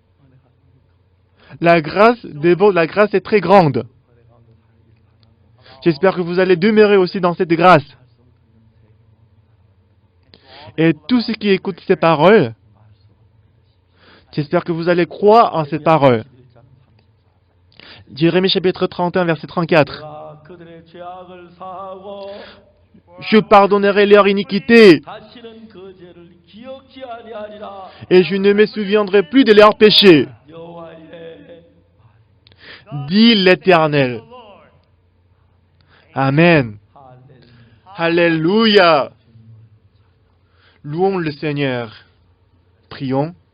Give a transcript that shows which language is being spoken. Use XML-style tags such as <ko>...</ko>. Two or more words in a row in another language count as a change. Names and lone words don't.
<fr>La grâce est très grande. J'espère que vous allez demeurer aussi dans cette grâce. Et tous ceux qui écoutent ces paroles, j'espère que vous allez croire en ces paroles. Jérémie chapitre 31, verset 34.</fr> <ko>내가 그들의 죄악을 사하고</ko> <fr>Je pardonnerai leur iniquité</fr> <ko>다시는 그 죄를 기억지 아니하리라.</ko> <fr>et je ne me souviendrai plus de leurs péchés,</fr> <ko>여호와의</ko> <fr>dit l'Éternel. Lord. Amen.</fr> <ko>할렐루야.</ko> <fr>Alléluia. Louons le Seigneur. Prions.</fr>